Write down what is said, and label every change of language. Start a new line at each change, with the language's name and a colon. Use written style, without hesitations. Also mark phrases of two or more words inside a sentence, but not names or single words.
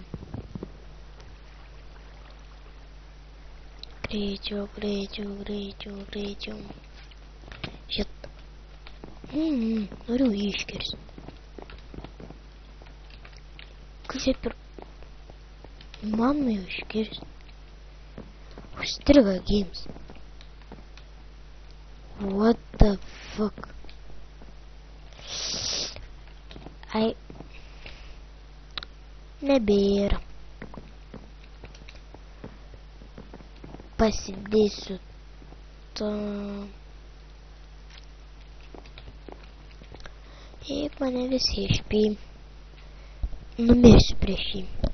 Lithuanian: Greičiau. Šit. Noriu iškirsti. Kas čia per... Man jau iškirsti. Užstriga games.
English: What the fuck?
Lithuanian: Ai. Nebėra. Pasidėsiu to. Jeigu mane visi išpėj, numirsiu prieš jį.